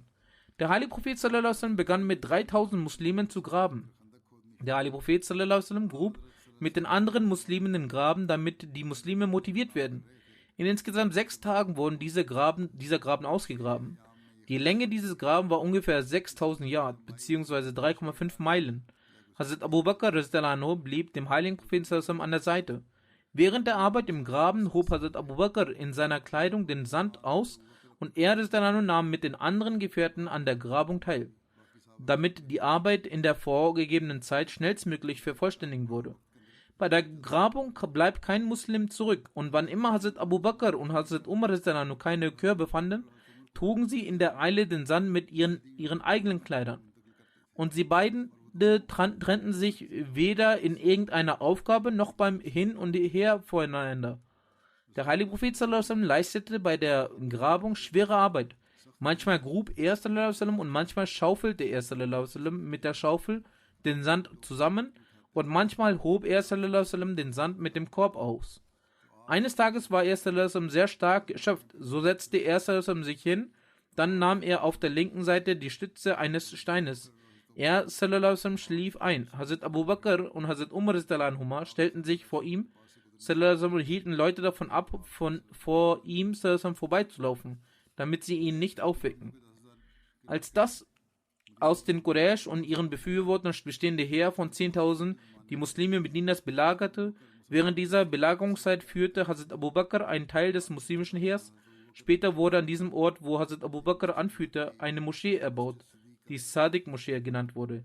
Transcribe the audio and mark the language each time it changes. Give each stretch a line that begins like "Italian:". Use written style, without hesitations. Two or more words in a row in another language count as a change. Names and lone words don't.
German: Der Heilige Prophet begann mit 3000 Muslimen zu graben. Der Heilige Prophet grub mit den anderen Muslimen den Graben, damit die Muslime motiviert werden. In insgesamt 6 Tagen wurden dieser Graben ausgegraben. Die Länge dieses Grabens war ungefähr 6000 Yard bzw. 3,5 Meilen. Hazrat Abu Bakr
Arabic: رضي الله عنه
German: blieb dem heiligen Propheten
Arabic: صلى الله عليه وسلم
German: an der Seite. Während der Arbeit im Graben hob Hazrat Abu Bakr in seiner Kleidung den Sand aus und er
Arabic: رضي الله عنه
German: nahm mit den anderen Gefährten an der Grabung teil, damit die Arbeit in der vorgegebenen Zeit schnellstmöglich vervollständigt wurde. Bei der Grabung bleibt kein Muslim zurück und wann immer Hazrat Abu Bakr und Hazrat Umar
Arabic: رضي الله عنه
German: keine Körbe fanden, trugen sie in der Eile den Sand mit ihren eigenen Kleidern. Und sie beiden trennten sich weder in irgendeiner Aufgabe noch beim Hin und Her voneinander. Der heilige Prophet
Arabic: صلى الله عليه وسلم
German: leistete bei der Grabung schwere Arbeit. Manchmal grub er
Arabic: صلى الله عليه وسلم
German: und manchmal schaufelte er
Arabic: صلى الله عليه وسلم
German: mit der Schaufel den Sand zusammen und manchmal hob er
Arabic: صلى الله عليه وسلم
German: den Sand mit dem Korb aus. Eines Tages war er
Arabic: صلى الله عليه وسلم
German: sehr stark erschöpft, so setzte er
Arabic: صلى الله عليه وسلم
German: sich hin, dann nahm er auf der linken Seite die Stütze eines Steines. Er
Arabic: صلى الله عليه وسلم
German: schlief ein. Hazrat Abu Bakr und Hazrat Umar
Arabic: رضي الله عنهما
German: stellten sich vor ihm,
Arabic: صلى الله عليه وسلم,
German: hielten Leute davon ab, vor ihm
Arabic: صلى الله عليه وسلم
German: vorbeizulaufen, damit sie ihn nicht aufwecken. Als das aus den Quraysh und ihren Befürwortern bestehende Heer von 10.000 die Muslime Medinas belagerte, während dieser Belagerungszeit führte Hazrat Abu Bakr einen Teil des muslimischen Heers. Später wurde an diesem Ort, wo Hazrat Abu Bakr anführte, eine Moschee erbaut, die Sadiq-Moschee genannt wurde.